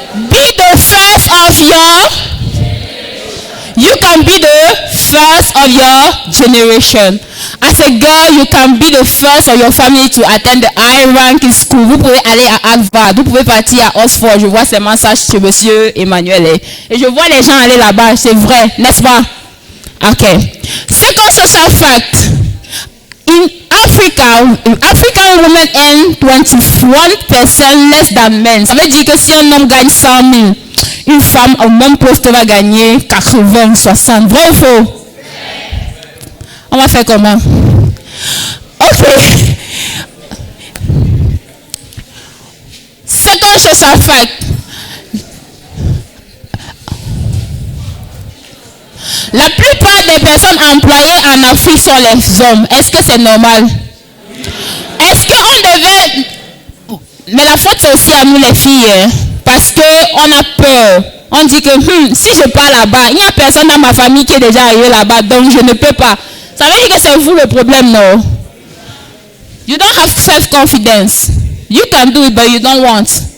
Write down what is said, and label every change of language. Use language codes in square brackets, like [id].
[en] Be the first of you can be the first of your generation. As a girl, you can be the first of your family to attend the high ranking school. [fr] Vous pouvez aller à Harvard, vous pouvez partir à Oxford. Je vois seulement ça chez monsieur Emmanuel. Et je vois les gens aller là-bas, c'est vrai, n'est-ce pas? [en] Ok. Second social fact. In African women earn 21% less than men. [fr] Ça veut dire que si un homme gagne 100 000, une femme au même poste va gagner 80, 60. Vrai ou faux? On va faire comment? Ok. [en] Second social fact. [fr] La plupart des personnes employées en Afrique sont les hommes. Est-ce que c'est normal? Est-ce qu'on devait... Mais la faute c'est aussi à nous les filles. Hein? Parce qu'on a peur. On dit que si je pars là-bas, il n'y a personne dans ma famille qui est déjà arrivé là-bas, donc je ne peux pas. Ça veut dire que c'est vous le problème, non? [en] You don't have self-confidence. You can do it, but you don't want.